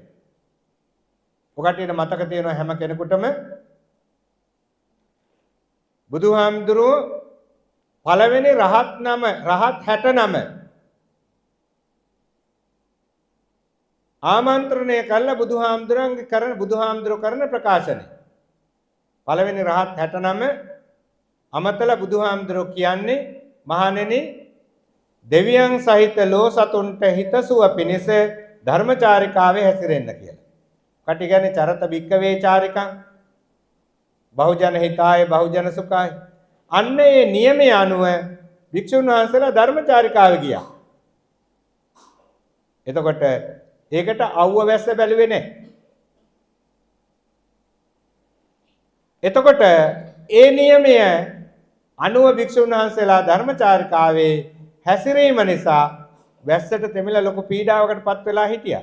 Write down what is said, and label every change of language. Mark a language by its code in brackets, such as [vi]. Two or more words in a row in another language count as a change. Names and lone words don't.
[si] ඔකටියට මතක තියෙනවා හැම කෙනෙකුටම බුදුහාමුදුරුවෝ පළවෙනි රහත් 69 ආමන්ත්‍රණය කළ බුදුහාමුදුරුවෝ කරන ප්‍රකාශනය. පළවෙනි රහත් 69 අමතල බුදුහාමුදුරුවෝ කියන්නේ මහණෙනි දෙවියන් සහිත ලෝ සතුන්ට හිතසුව පිණිස ධර්මචාරිකාවේ හැසිරෙන්න කියලා. කටි කියන්නේ [pi] චරත භික්කවේ චාරිකං බහුජන හිතාය බහුජන සුඛාය. [si] අන්න ඒ නියමය අනුව භික්ෂුන් වහන්සේලා ධර්මචාරිකාවේ ගියා. එතකොට ඒකට අවුව වැස්ස බැලුවේ නැහැ. එතකොට ඒ නියමය අනුව භික්ෂුන් වහන්සේලා ධර්මචාරිකාවේ හැසිරීම නිසා වැස්සට තෙමිලා ලොකු පීඩාවකටපත් වෙලා හිටියා.